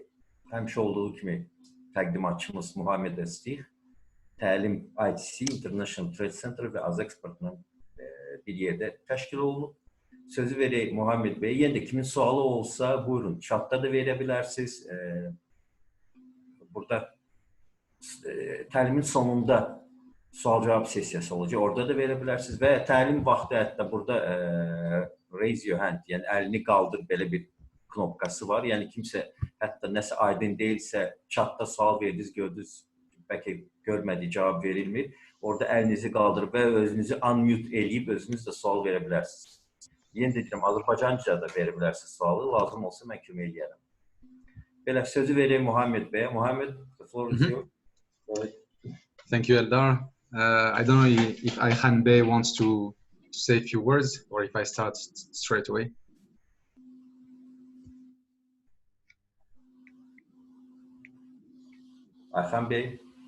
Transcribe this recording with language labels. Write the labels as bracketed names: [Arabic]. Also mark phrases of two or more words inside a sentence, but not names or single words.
[Azerbaijani] Həmişə olduğu kimi təqdimatçımız Muhammed Əstiq, təlim ITC, International Trade Center və AzExportla bir yerdə təşkil olunub. Sözü verək Muhammed bəy. Yenə də kimin sualı olsa, buyurun, chatda da verə bilərsiniz. Burada təlimin sonunda sual-cavab sessiyası olacaq. Orada da verə bilərsiniz və təlim vaxtı hətta burada [English] raise your hand, [Azerbaijani] yəni əlini qaldır belə bir knopkası var. Yəni kimsə hətta nəsə aydın deyilsə, chatda sual verdiniz, gördünüz, bəlkə görmədiyi cavab verilmir. Orada əlinizi qaldırıb və özünüzü unmute eləyib özünüz də sual verə bilərsiniz. Yenə də deyirəm, Azərbaycanca da verə bilərsiniz sualı. Lazım olsa mən kömək eləyərəm. Belə sözü vereyim Muhammed bəyə. Muhammed, [English] the floor is yours. Thank you, Eldar. I don't know if Ayxan Bey wants to say a few words or if I start straight away. Ayxan Bey.